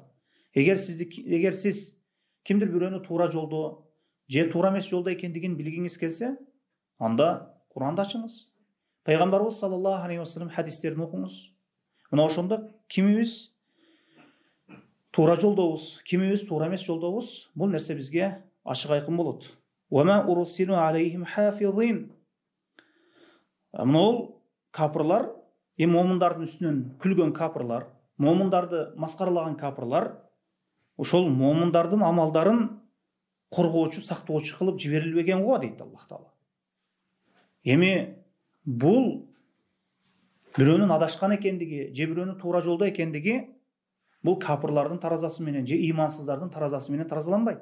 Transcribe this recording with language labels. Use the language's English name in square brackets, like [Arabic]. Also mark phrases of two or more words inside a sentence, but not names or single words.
[Kyrgyz] Эгер сиз кимдир бирөөнү туура жолдо же туура эмес жолдо экендигин билгиңиз келсе, анда Кур'анды ачыңыз. Пайгамбарыбыз [Arabic] صلى الله عليه وسلم [Kyrgyz] хадистерин окуңуз. Мына ошондо кимибиз туура жолдобуз, кимибиз туура эмес жолдобуз, бул нерсе бизге ачык айкын болот. [Arabic] وَمَا أُرْسِلُوا عَلَيْهِمْ حَافِظِينَ. [Kyrgyz] Мына капырлар, момундардын үстүнөн күлгөн капырлар, момундарды маскаралаган капырлар, ошол момундардын амалдарын коргоочу, сактоочу кылып жиберилбеген го дейт Аллах Таала. Эми бул бирөөнүн адашкан экендиги, же бирөөнүн туура жолдо экендиги бул капырлардын таразасы менен же имансыздардын таразасы менен таразаланбайт.